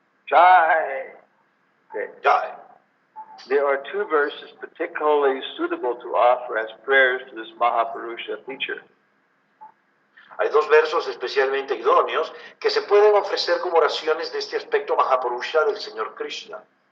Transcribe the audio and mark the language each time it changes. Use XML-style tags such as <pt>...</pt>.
<en>Jai. Okay. Jai. There are 2 verses particularly suitable to offer as prayers to this Mahapurusha feature.</en> <es>Hay 2 versos especialmente idóneos que se pueden ofrecer como oraciones de este aspecto Mahapurusha del Señor Krishna.</es>